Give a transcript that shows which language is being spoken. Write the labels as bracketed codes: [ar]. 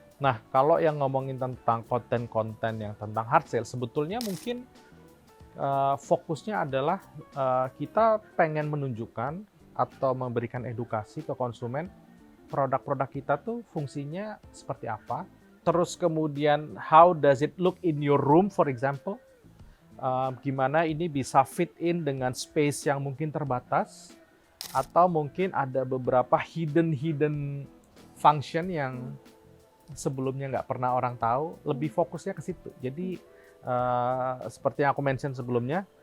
[id] Nah, kalau yang ngomongin tentang konten-konten yang tentang hard sale, sebetulnya mungkin fokusnya adalah kita pengen menunjukkan atau memberikan edukasi ke konsumen produk-produk kita tuh fungsinya seperti apa. Terus kemudian [en] how does it look in your room for example. [id] Gimana ini bisa fit in dengan space yang mungkin terbatas, atau mungkin ada beberapa hidden function yang sebelumnya nggak pernah orang tahu, lebih fokusnya ke situ. Jadi seperti yang aku mention sebelumnya,